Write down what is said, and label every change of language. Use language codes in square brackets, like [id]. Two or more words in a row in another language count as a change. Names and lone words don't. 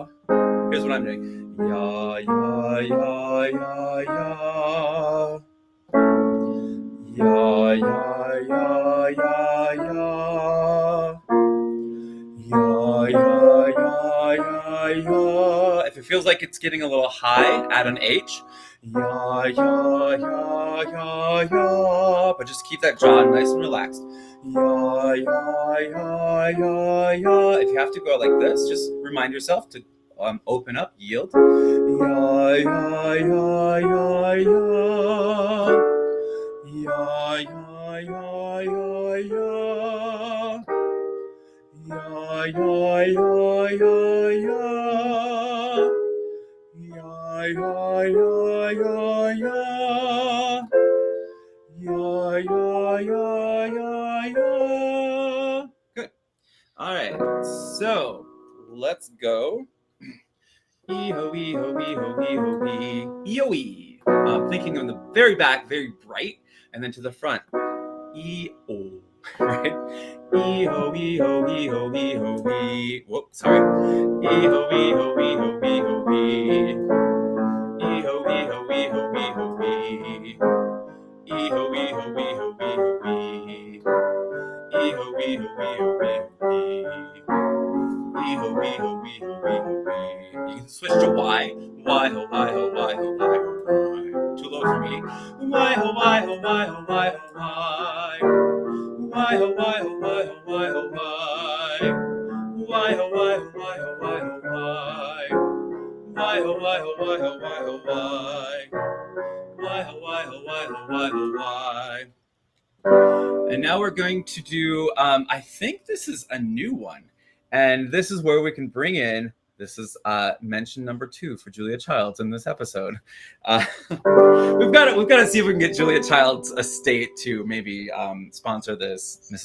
[en] Here's what I'm doing. Ya, ya, ya, ya, ya. Ya, ya, ya, ya, ya. Ya, ya, ya, ya, ya. If it feels like it's getting a little high, add an H. Ya, ya, ya, ya, ya. But just keep that jaw nice and relaxed. Ya, ya, ya, ya, ya. If you have to go like this, just remind yourself to open up, yield. Ya, ya, ya, ya, ya. Ya, ya, ya, ya, ya. Ya, ya, ya, ya, ya. Ya, ya, ya, ya, ya. Ya, ya, ya, ya, ya. Good. All right. So let's go. E-ho, e-ho, e-ho, e-ho, e. E-o-e. Thinking on the very back, very bright, and then to the front. E-o. Right? E-ho, e-ho, e-ho, e-ho, e. Whoop, sorry. E-ho, e-ho, e-ho, e-ho, e. E-ho, e-ho, e-ho, e-ho, e. E-ho, e-ho, e-ho, e-ho, e. E-ho, e-ho, e-ho, e-ho, e. E-ho, e-ho, e-ho, e-ho, e. You can switch to Y. Y-ho, Y-ho, Y-ho, Y-ho, Y. Too low for me. Y-ho, Y-ho, Y-ho, Y-ho, Y. Y-ho, Y-ho, Y-ho, Y-ho, Y. Y-ho, Y-ho, Y-ho, Y-ho, Y. Y-ho, Y-ho, Y-ho, Y-ho, Y. Y-ho, Y-ho, Y-ho, Y-ho, Y. And now we're going to do, I think this is a new one. And this is where we can bring in, this is mention number 2 for Julia Childs in this episode. We've got to see if we can get Julia Childs' estate to maybe sponsor this, Mrs.